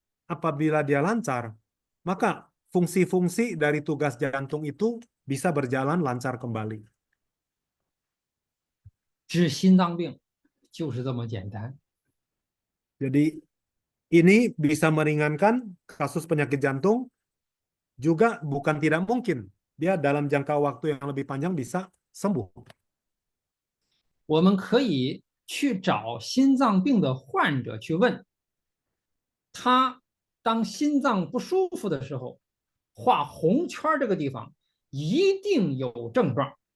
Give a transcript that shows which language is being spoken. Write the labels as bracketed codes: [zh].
[id] Apabila dia lancar, maka fungsi-fungsi dari tugas jantung itu bisa berjalan lancar kembali. [zh] 治心脏病就是这么简单。 [id] Jadi ini bisa meringankan kasus penyakit jantung juga bukan tidak mungkin. Dia dalam jangka waktu yang lebih panjang bisa sembuh. [zh] 我们可以去找心脏病的患者去问他，当心脏不舒服的时候，画红圈这个地方一定有症状。